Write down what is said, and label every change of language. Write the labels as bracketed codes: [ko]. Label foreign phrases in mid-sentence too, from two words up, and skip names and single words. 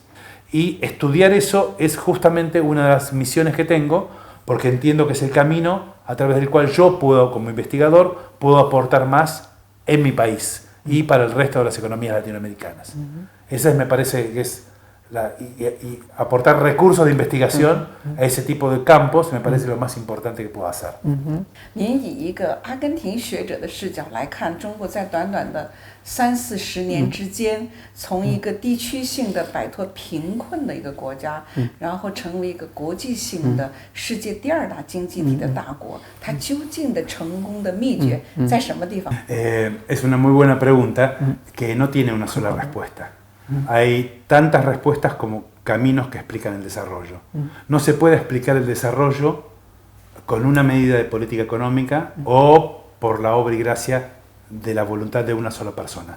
[es] Y estudiar eso es justamente una de las misiones que tengo, porque entiendo que es el camino a través del cual yo puedo, como investigador, puedo aportar más en mi país y para el resto de las economías latinoamericanas. Esa me parece que es y aportar recursos de investigación a ese tipo de campos me parece lo más importante que puedo hacer. [zh] 您以一个阿根廷学者的视角来看，中国在短短的30-40年之间，从一个地区性的摆脱贫困的一个国家，然后成为一个国际性的世界第2大经济体的大国，它究竟的成功的秘诀在什么地方 [es] ？Es una muy buena pregunta que no tiene una sola respuesta. Hay tantas respuestas como caminos que explican el desarrollo. No se puede explicar el desarrollo con una medida de política económica o por la obra y gracia de la voluntad de una sola persona.